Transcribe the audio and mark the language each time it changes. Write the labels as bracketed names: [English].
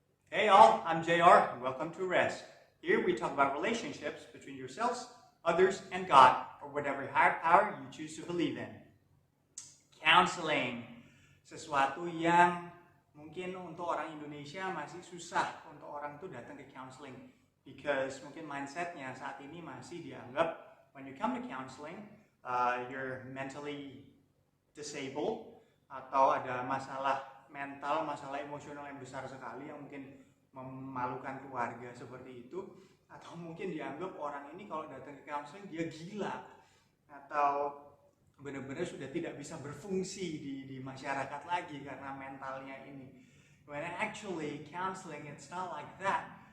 [English] Hey all, I'm JR and welcome to Rest. Here we talk about relationships between yourselves, others, and God, or whatever higher power you choose to believe in. [Indonesian] Counseling, sesuatu yang mungkin untuk orang Indonesia masih susah untuk orang itu datang ke counseling. [English] Because [Indonesian] mungkin mindsetnya saat ini masih dianggap [English] when you come to counseling, you're mentally disabled [Indonesian] atau ada masalah mental, masalah emosional yang besar sekali yang mungkin memalukan keluarga seperti itu, atau mungkin dianggap orang ini kalau datang ke counseling dia gila atau benar-benar sudah tidak bisa berfungsi di masyarakat lagi karena mentalnya ini. [English] When actually counseling it's not like that.